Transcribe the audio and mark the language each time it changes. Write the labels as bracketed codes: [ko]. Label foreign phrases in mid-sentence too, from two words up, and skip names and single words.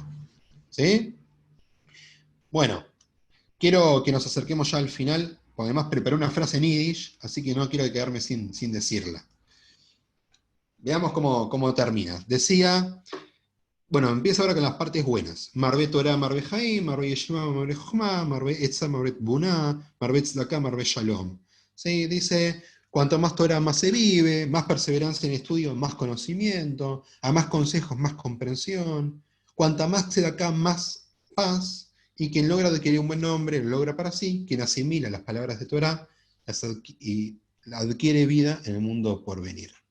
[es] ¿Sí? Bueno, quiero que nos acerquemos ya al final, porque además preparé una frase en yiddish, así que no quiero quedarme sin decirla. Veamos cómo termina. Decía, bueno, empieza ahora con las partes buenas. [he] מרבה תורה, מרבה חיים, מרבה ישיבה, מרבה חכמה, מרבה עצה, מרבה תבונה, מרבה צדקה, מרבה שלום. [es] ¿Sí? Dice, cuanto más Torah, más se vive, más perseverancia en estudio, más conocimiento, a más consejos, más comprensión. Cuanta más Tzedakah, más paz. Y quien logra adquirir un buen nombre, lo logra para sí. Quien asimila las palabras de Torah y adquiere vida en el mundo por venir.